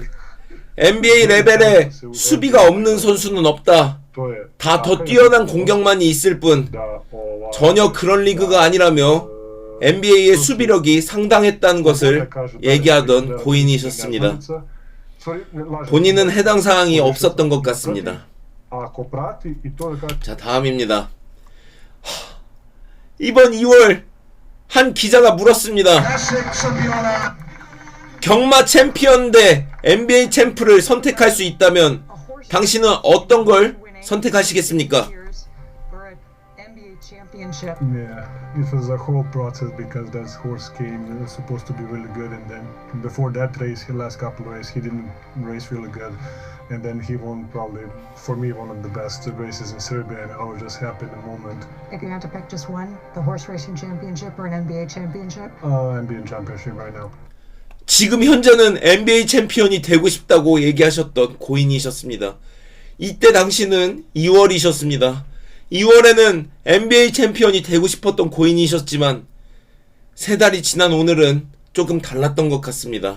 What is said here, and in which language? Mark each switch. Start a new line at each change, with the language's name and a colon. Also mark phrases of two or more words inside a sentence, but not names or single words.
Korean: NBA 레벨에 수비가 없는 선수는 없다. 다 더 뛰어난 공격만이 있을 뿐 전혀 그런 리그가 아니라며 NBA의 수비력이 상당했다는 것을 얘기하던 고인이셨습니다. 본인은 해당 사항이 없었던 것 같습니다.
Serbian: A ako prati i to je kad
Korean: 자, 다음입니다. 이번 2월 한 기자가 물었습니다. 경마 챔피언 대 NBA 챔프를 선택할 수 있다면 당신은 어떤 걸 선택하시겠습니까?
English: Yeah, it was a whole process because that horse came supposed to be really good, and then before that race, the last couple of races, he didn't race really good, and then he won probably for me one of the best races in Serbia, and I was just happy in the moment. If you had to pick just one, the horse racing championship or an NBA championship? NBA championship right now.
Korean: 지금 현재는 NBA 챔피언이 되고 싶다고 얘기하셨던 고인이셨습니다. 이때 당시는 2월이셨습니다. 2월에는 NBA 챔피언이 되고 싶었던 고인이셨지만 3달이 지난 오늘은 조금 달랐던 것 같습니다.